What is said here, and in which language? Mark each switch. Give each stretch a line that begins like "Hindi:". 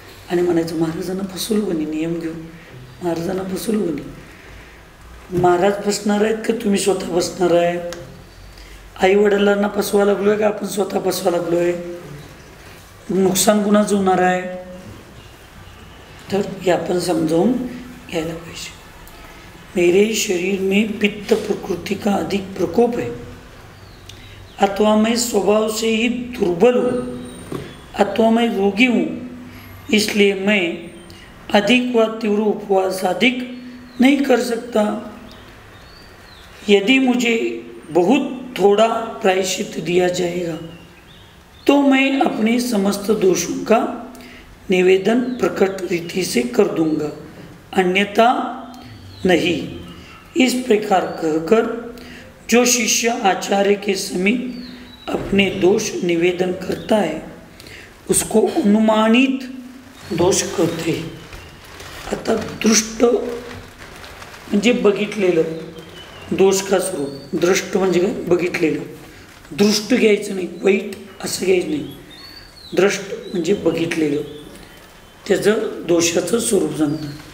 Marathi: आणि म्हणायचं महाराजांना फसवलं कोणी, नियम घेऊन महाराजांना फसवलं कोणी. महाराज फसणार आहेत का तुम्ही स्वतः फसणार आहे? आई वडिलांना फसवा लागलो आहे का आपण स्वतः फसवा लागलो आहे? नुकसान कुणाचं होणार आहे? तर हे आपण समजावून घ्यायला पाहिजे.
Hindi: मेरे शरीर में पित्त प्रकृति का अधिक प्रकोप है, अथवा मैं स्वभाव से ही दुर्बल हूँ, अथवा मैं रोगी हूँ, इसलिए मैं अधिक व तीव्र उपवास अधिक नहीं कर सकता. यदि मुझे बहुत थोड़ा प्रायश्चित दिया जाएगा तो मैं अपने समस्त दोषों का निवेदन प्रकट रीति से कर दूंगा, अन्यथा नहीं. इस प्रकार कहकर जो शिष्य आचार्य के समीप अपने दोष निवेदन करता है उसको अनुमानित दोष कहते.
Marathi: आता दृष्ट म्हणजे बघितलेलं, दोष का स्वरूप. दृष्ट म्हणजे काय, बघितलेलं. दृष्ट घ्यायचं नाही, वाईट असं घ्यायचं नाही. दृष्ट म्हणजे बघितलेलं, त्याचं दोषाचं स्वरूप सांगतात.